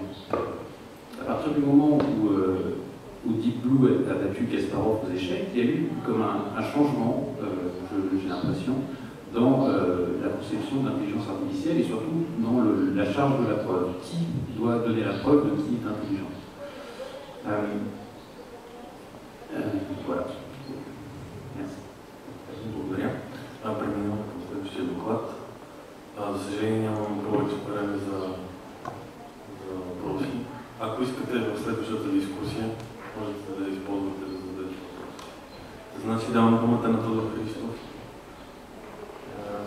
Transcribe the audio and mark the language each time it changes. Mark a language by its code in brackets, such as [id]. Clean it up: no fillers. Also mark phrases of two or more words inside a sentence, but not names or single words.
[fr] À partir du moment où Deep Blue a battu Kasparov aux échecs, il y a eu comme un changement, j'ai l'impression, dans la conception d'intelligence artificielle et surtout dans la charge de la preuve. Qui doit donner la preuve de qui est intelligent? Voilà. Merci. [bg] Благодаря. Преминавам към следващия доклад. За съжаление нямам повече време за въпроси. Ако искате в следващата дискусия, можете да използвате да зададете. Значи давам думата на Тодор Христов.